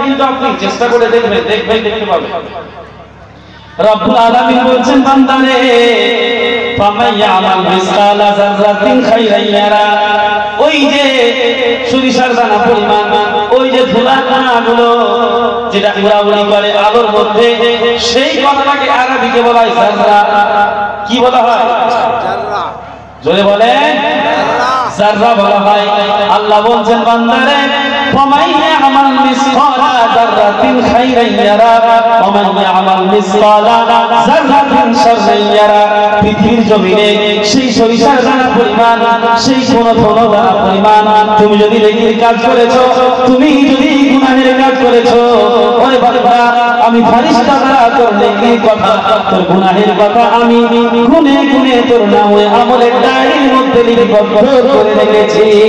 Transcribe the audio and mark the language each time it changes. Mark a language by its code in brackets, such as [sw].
[bn] কিন্তু আপনি চেষ্টা করে দেখবেন, দেখতে পাবেন। রব্বুল আলামিন বলছেন বান্দারে, [ar] ফামান ইয়ামাল মিসকালা যাররাতিন খাইরান ইয়ারা, [bn] ওই যে সরিষার দানা পরিমাণ, ওই যে ধুলা কণাগুলো যেটা উড়াউড়ি করে আলোর মধ্যে, সেই কথাটাকে আরবিতে বলা হয় যাররা। কি বলা হয়? যাররা। জোরে বলেন, যাররা বলা হয়। আল্লাহ বলছেন বান্দারে, [ar] فمن يعمل مثقال ذرة خيرا يرى ومن يعمل مثقال ذرة شرا يرى। [bn] পৃথিবীর জমিনে সেই সরিষার দানা পরিমাণ, সেই কোন দানা পরিমাণ তুমি যদি নেকির কাজ করেছো, তুমি যদি গুনাহের কাজ করেছো, ওরে বান্দা আমি ফেরেশতা দ্বারা তোর নেকির কথা, তোর গুনাহের কথা আমি গুনে গুনে তোর নামে আমলের ডায়েরির মধ্যে লিপিবদ্ধ করে রেখেছি।